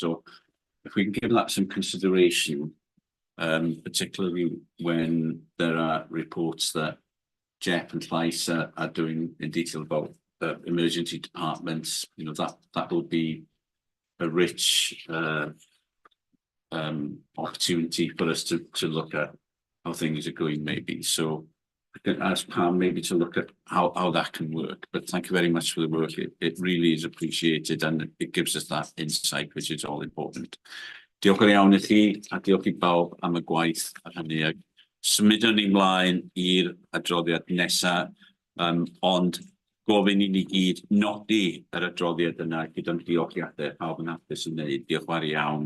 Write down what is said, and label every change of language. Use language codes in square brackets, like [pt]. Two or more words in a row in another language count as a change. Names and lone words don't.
[en] So if we can give that some consideration, particularly when there are reports that Jeff and Llais are doing in detail about emergency departments, you know, that will be a rich opportunity for us to look at how things are going, maybe. So I can ask Pam maybe to look at how that can work. But thank you very much for the work. It really is appreciated, and it gives us that insight, which is all important. [cy] Diolch yn iawn I chi, a diolch I bawb am y gwaith ar hynny. Symudwn ni mlaen i'r adroddiad nesa, ond gofyn I ni gyd nodi yr adroddiad yna gyda'n diolchiadau pawb yn hapus yn neud. Diolch fawr iawn.